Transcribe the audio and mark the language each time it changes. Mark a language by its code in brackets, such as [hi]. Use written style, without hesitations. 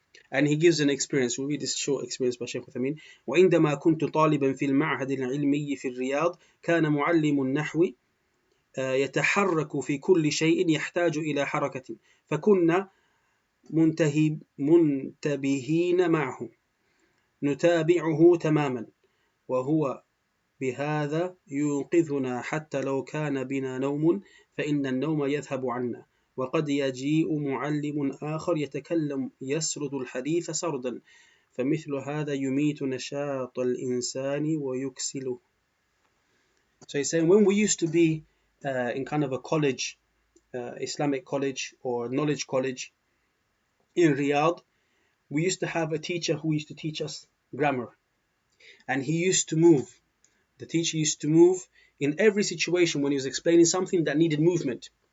[en] And he gives an experience. We'll read this short experience by Shaykh Uthaymeen. [ar] وعندما كنت طالبا في المعهد العلمي في الرياض كان معلم النحو يتحرك في كل شيء يحتاج إلى حركة فكنا منتبهين معه نتابعه تماما وهو بهذا يوقظنا حتى لو كان بنا نوم فإن النوم يذهب عنا وقد يجيء معلم آخر يتكلم يسرد الحديث سردا فمثل هذا يميت نشاط الإنسان ويكسله. [en] So he's saying, when we used to be in kind of a college, Islamic college or knowledge college in Riyadh, we used to have a teacher who used to teach us grammar, and he used to move. The teacher used to move in every situation when he was explaining something that needed movement.